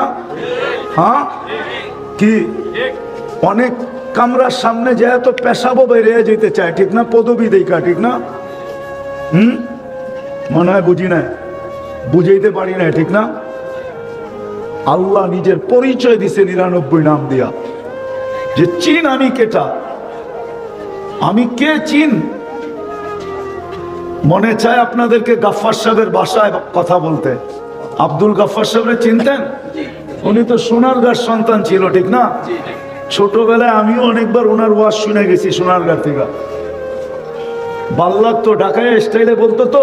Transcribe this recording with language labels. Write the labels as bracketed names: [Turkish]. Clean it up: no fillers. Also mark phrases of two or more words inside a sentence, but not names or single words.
[Bangla] হ্যাঁ কি? অনেক কামরার সামনে যায় তো পেশাবো বেরিয়ে যেতে চায়, ঠিক না? পদবি দেখা, ঠিক না? মনে হয় বুঝি না, বুঝাইতে পারি না, ঠিক না? আল্লাহ নিজের পরিচয় দিছে 99 নাম দিয়া, যে চিন আমি কেটা, আমি কে চিন। মনে চায় আপনাদেরকে গাফফার সাহেবের বাসায় কথা বলতে। আব্দুল গাফফার সাহেবের চিনতেন? উনি তো সোনারগাঁর সন্তান ছিল, ঠিক না? ছোটবেলায় আমিও অনেকবার ওনার ওয়াজ শুনে গেছি সোনারগাঁ থেকে। ভাল লাগতো, ঢাকায় স্টাইলে বলতো তো।